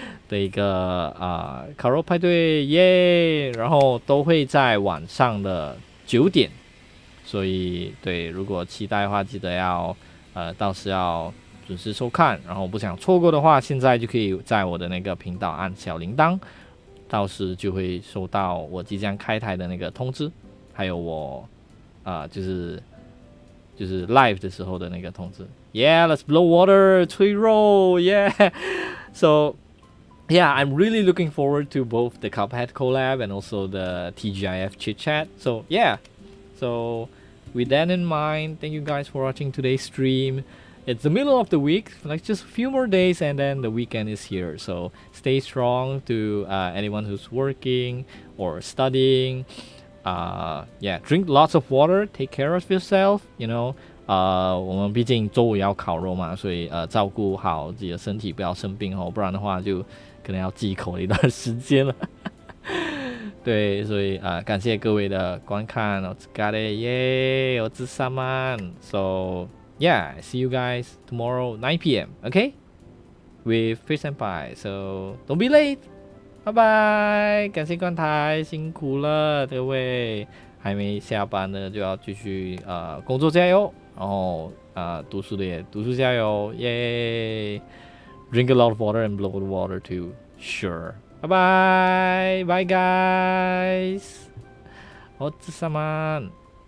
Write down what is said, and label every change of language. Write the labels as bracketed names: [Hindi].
[Chinese] 的一个烤肉派对耶，然后都会在晚上的9点，所以对，如果期待的话，记得要到时要准时收看，然后不想错过的话，现在就可以在我的那个频道按小铃铛，到时就会收到我即将开台的那个通知。还有我就是就是 live 的时候的那个通知。 [English] Yeah, let's blow water, [Chinese] 吹肉 [English] yeah. So yeah, I'm really looking forward to both the Cuphead collab and also the TGIF chit chat. So yeah, so with that in mind, thank you guys for watching today's stream. It's the middle of the week, like just a few more days and then the weekend is here. So stay strong to anyone who's working or studying. Yeah, drink lots of water, take care of yourself, you know. [Chinese] 我们毕竟周五要烤肉嘛，所以照顾好自己的身体，不要生病哦，不然的话就可能要忌口了一段时间了。对，所以感谢各位的观看， [Japanese] お疲れ耶，お疲れ様。 [English] So yeah, see you guys tomorrow 9 p.m. Okay, with Fish senpai. So don't be late. [Chinese] 拜拜，感谢观台，辛苦了各位，还没下班呢就要继续工作加油，然后读书的也读书加油，耶 ！ [English] Drink a lot of water and blow the water too. Sure. Bye bye. Bye guys. [Japanese] お疲れ様。